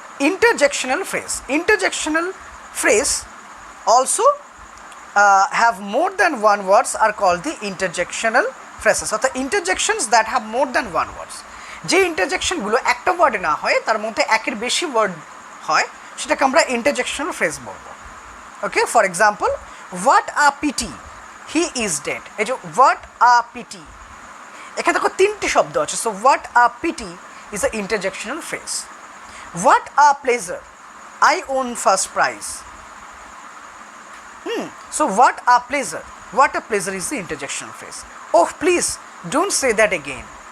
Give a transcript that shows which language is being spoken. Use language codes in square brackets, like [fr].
[en] Interjectional phrase. Interjectional phrase also have more than one words are called the interjectional phrases. অর্থাৎ interjections that have more than one words. [bn] যে ইন্টারজেকশনগুলো একটা ওয়ার্ডে না হয়, তার মধ্যে একের বেশি ওয়ার্ড হয়, সেটাকে আমরা interjectional phrase বলবো। [en] Okay, for example, what a pity he is dead. [bn] এই যে [en] what a pity, [bn] এখানে দেখো তিনটি শব্দ আছে। [en] So what a pity is a interjectional phrase. What a pleasure, I won first prize. So what a pleasure is the interjectional phrase. Oh please don't say that again.